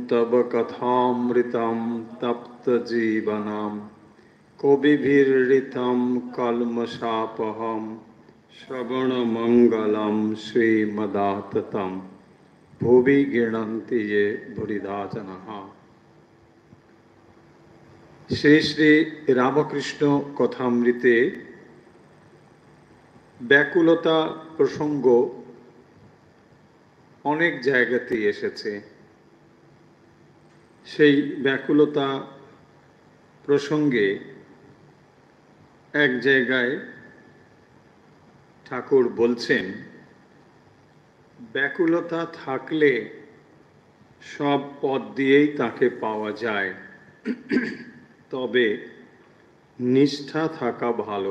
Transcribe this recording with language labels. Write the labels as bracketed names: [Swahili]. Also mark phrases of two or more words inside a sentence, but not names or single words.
[Sanskrit] तव कथामृतं तप्तजीवनं कविभिरीडितं कल्मषापहं श्रवणमंगलं श्रीमदाततं भुवि गृह्णन्ति ये भूरिदा जनाः। [Bangla] श्री श्री रामकृष्ण कथामृते ব্যাকুলতা প্রসঙ্গ অনেক জায়গাতেই এসেছে। সেই ব্যাকুলতা প্রসঙ্গে এক জায়গায় ঠাকুর বলছেন, ব্যাকুলতা থাকলে সব পথ দিয়েই তাকে পাওয়া যায়, তবে নিষ্ঠা থাকা ভালো।